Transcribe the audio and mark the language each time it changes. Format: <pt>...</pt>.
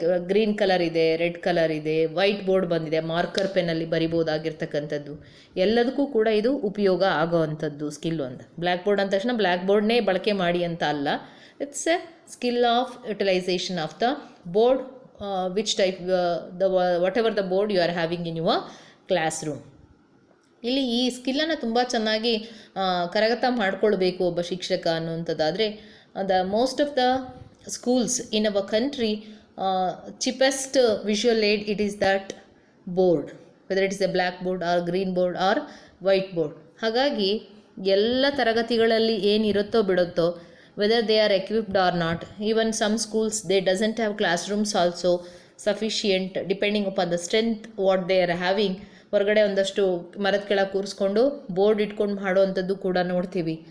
<kn>Green colour ಇದೆ, red colour ಇದೆ, white board ಬಂದಿದೆ, ಮಾರ್ಕರ್ ಪೆನ್ನಲ್ಲಿ ಬರಿಬೋದಾಗಿರ್ತಕ್ಕಂಥದ್ದು. ಎಲ್ಲದಕ್ಕೂ ಕೂಡ ಇದು ಉಪಯೋಗ ಆಗೋವಂಥದ್ದು ಸ್ಕಿಲ್ಲು ಅಂತ. ಬ್ಲ್ಯಾಕ್ ಬೋರ್ಡ್ ಅಂದ ತಕ್ಷಣ ಬ್ಲ್ಯಾಕ್ ಬೋರ್ಡ್ನೇ ಬಳಕೆ ಮಾಡಿ ಅಂತ ಅಲ್ಲ.</kn> <en>It's a skill of utilisation of the board which type the whatever the board you are having in your classroom.</en> <kn>ಇಲ್ಲಿ ಈ ಸ್ಕಿಲ್ಲನ್ನು ತುಂಬ ಚೆನ್ನಾಗಿ ಕರಗತ ಮಾಡಿಕೊಳ್ಬೇಕು ಒಬ್ಬ ಶಿಕ್ಷಕ ಅನ್ನುವಂಥದ್ದಾದರೆ</kn> <en>The most of the schools in our country cheapest visual aid it is that board, whether it is a black board or green board or white board.</en> <kn>ಹಾಗಾಗಿ ಎಲ್ಲ ತರಗತಿಗಳಲ್ಲಿ ಏನಿರುತ್ತೋ ಬಿಡುತ್ತೋ,</kn> <en>Whether they are equipped are not, even some schools they doesn't have class rooms also sufficient depending upon the strength what they are having.</en> <kn>ಹೊರಗಡೆ ಒಂದಷ್ಟು ಮರದ ಕೆಳಗೆ ಕೂರಿಸ್ಕೊಂಡು board ಇಟ್ಕೊಂಡು ಮಾಡುವಂಥದ್ದು ಕೂಡ ನೋಡ್ತೀವಿ.</kn>